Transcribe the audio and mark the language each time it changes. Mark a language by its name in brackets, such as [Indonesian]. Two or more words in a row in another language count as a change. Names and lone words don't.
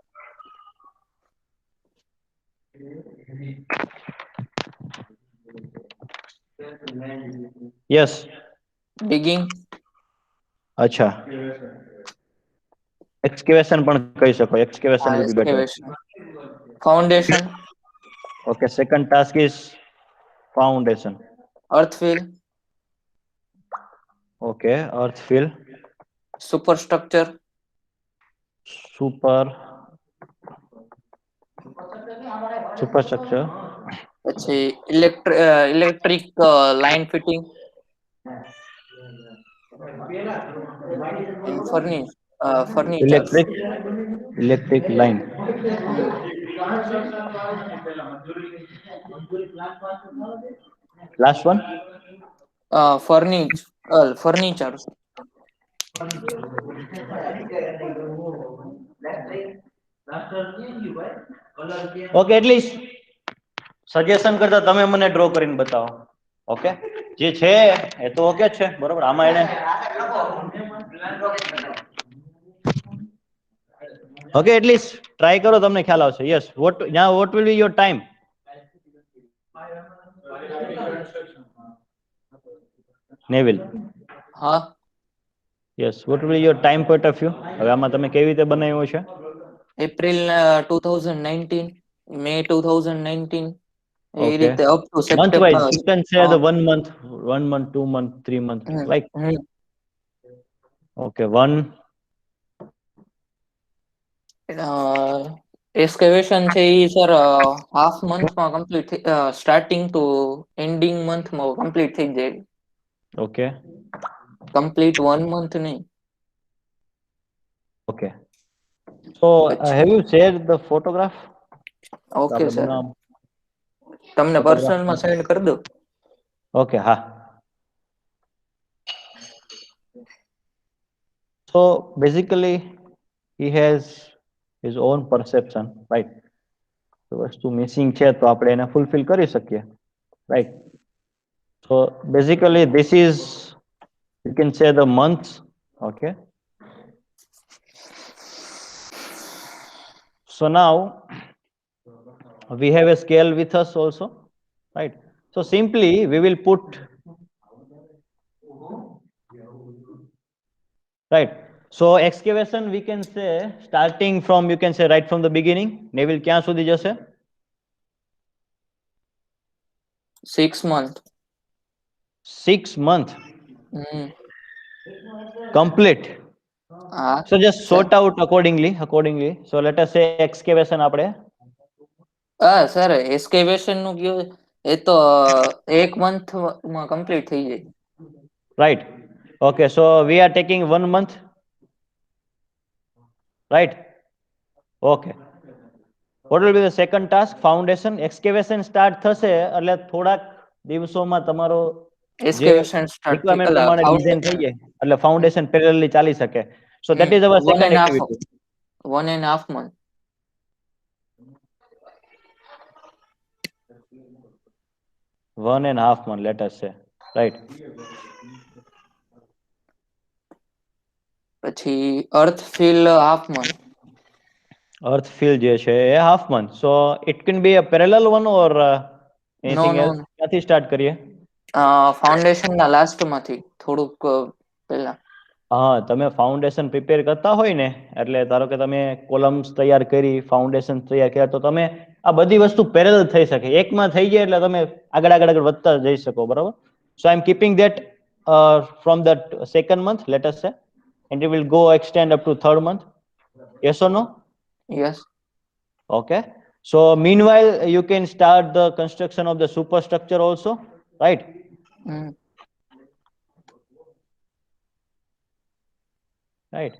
[Gujarati] યસ ડિગિંગ અચ્છા એક્સકેવેશન પણ કહી શકો. એક્સકેવેશન હા [English] will be better. excavation foundation Okay, second task is foundation. અર્થફિલ Okay, earth fill, સુપરસ્ટ્રક્ચર superstructure, પછી electric line fitting furniture electric line. Last one. ફર્નિચર Okay, at least [Gujarati] સજેશન કરતા તમે મને ડ્રો કરીને બતાવો. ઓકે જે છે એ તો ઓકે છે બરોબર. આમાં એને ઓકે એટલીસ્ટ ટ્રાય કરો તમને ખ્યાલ આવશે. [English] yes what will be your time? Neville [Gujarati] હા [English] yes what will your time point of view? [Gujarati] હવે આમાં તમે કેવી રીતે બનાવ્યું છે? એપ્રિલ 2019 મે 2019 એ [English] Okay. રીતે up to Month wise, સપ્ટેમ્બર. you can say the 1 month, 1 month, 2 month, 3 month, like, okay, [Gujarati] એક્સકેવેશન છે એ સર હાફ મંથમાં કમ્પ્લીટ [English] starting to ending [Gujarati] મંથમાં કમ્પ્લીટ થઈ જાય. [English] okay, [Gujarati] કમ્પ્લીટ 1 month નહીં. [English] okay. So, [Gujarati] પછી [English] have you shared the photograph? [Gujarati] ઓકે આપણે સર, બનાવ- તમને photograph પર્સનલમાં સેન્ડ કરી દઉં. [English] Okay, ha. So basically, he has his own perception, right? [Gujarati] તો વસ્તુ મિસિંગ છે તો આપણે એને ફૂલફિલ કરી શકીએ, [English] right? So basically, this is, you can say, the months, okay? So now we have a scale with us also, right? So simply we will put, right? So excavation we can say starting from, you can say right from the beginning. [Gujarati] Neville ક્યાં સુધી જશે? [English] 6 month. 6 month હમ. complete. [Gujarati] હા [English] So just sort out accordingly. So let us say excavation આપણે, [Gujarati] સર એક્સકેવેશન નું કયો એ તો 1 મંથમાં કમ્પ્લીટ થઈ જાય. [English] right? Okay, so we are taking 1 month, right? Okay. What will be the second task? Foundation. Excavation start [Gujarati] થશે એટલે થોડાક દિવસોમાં તમારો જે [English] excavation start [Gujarati] થઈ requirement પ્રમાણે ડિઝાઇન થઈ જાય એટલે [English] foundation parallelly [Gujarati] ચાલી શકે. [English] So that is our 1 second and half activity. 1.5 month. One and a half month, let us say, right? [Gujarati] પછી [English] earth fill half month. Earth fill [Gujarati] જે છે એ [English] half month. So it can be a parallel one or anything no, [Gujarati] else. ક્યાંથી start કરીએ? ફાઉન્ડેશન ના લાસ્ટ માંથી થોડુંક પહેલા. હા, તમે [English] foundation prepare [Gujarati] કરતા હોય ને એટલે ધારો કે તમે કોલમ્સ તૈયાર કરી, ફાઉન્ડેશન તૈયાર કર્યા, તો તમે આ બધી વસ્તુ પેરેલલ થઈ શકે. એકમાં થઈ જાય એટલે તમે આગળ વધતા જઈ શકો, બરાબર? [English] So I am keeping that from that second month, let us say, and it will go extend up to third month. Yes or no? યસ. Okay. So meanwhile, you can start the construction of the superstructure also, right? Right.